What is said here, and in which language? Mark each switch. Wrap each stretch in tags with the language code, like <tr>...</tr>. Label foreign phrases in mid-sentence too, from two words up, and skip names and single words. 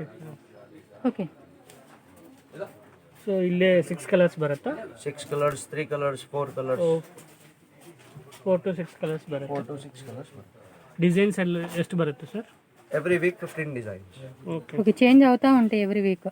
<te>ఓకే,</te> <kn>ಸೊ ಇಲ್ಲೇ 6 ಕಲರ್ಸ್ ಬರುತ್ತಾ? 6 ಕಲರ್ಸ್, 3 ಕಲರ್ಸ್, 4 ಕಲರ್ಸ್. 4 to 6 ಕಲರ್ಸ್ ಬರುತ್ತೆ. 4 to 6 ಕಲರ್ಸ್. ಡಿಸೈನ್ಸ್ ಎಲ್ಲ ಎಷ್ಟು ಬರುತ್ತೆ ಸರ್?</kn> <en>every week 15 designs.</en> <te>ఓకే, ఓకే, చేంజ్ అవుతూ ఉంటాయి</te> <en>every week.</en>